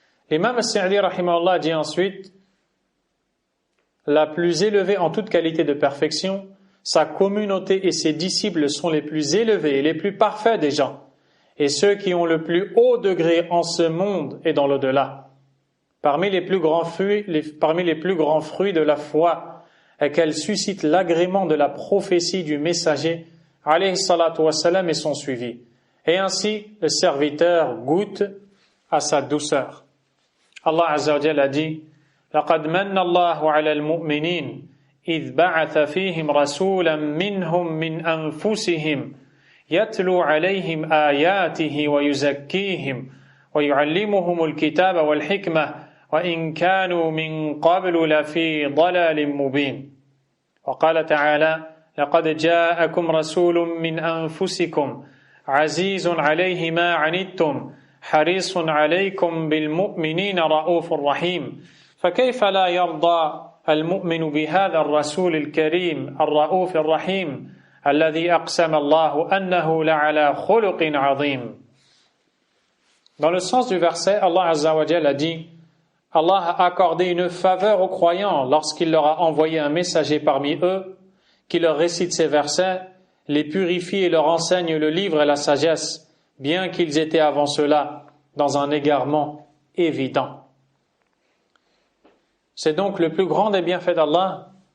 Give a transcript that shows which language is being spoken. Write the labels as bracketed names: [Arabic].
[French] L'imam al-Sa'di rahimahullah dit ensuite, la plus élevée en toute qualité de perfection, sa communauté et ses disciples sont les plus élevés et les plus parfaits des gens, et ceux qui ont le plus haut degré en ce monde et dans l'au-delà. Parmi les plus grands fruits de la foi est qu'elle suscite l'agrément de la prophétie du messager alayhi salatu wassalam et son suivi. Et ainsi, le serviteur goûte à sa douceur. Allah Azza wa Jalla a dit, [Arabic] لقد من الله على المؤمنين إذ بعث فيهم رسولا منهم من أنفسهم يتلو عليهم آياته ويزكيهم ويعلمهم الكتاب والحكمة وإن كانوا من قبل لفي ضلال مبين. وقال تعالى لقد جاءكم رسول من أنفسكم عزيز عليه ما عنتم حريص عليكم بالمؤمنين رؤوف رحيم فكيف لا يرضى المؤمن بهذا الرسول الكريم الرؤوف الرحيم الذي أقسم الله أنه لعلى خلق عظيم. [French] Dans le sens du verset, Allah Azza wa Jalla a dit, Allah a accordé une faveur aux croyants lorsqu'il leur a envoyé un messager parmi eux qui leur récite ces versets, les purifie et leur enseigne le livre et la sagesse, bien qu'ils étaient avant cela dans un égarement évident. C'est donc le plus grand des bienfaits d'Allah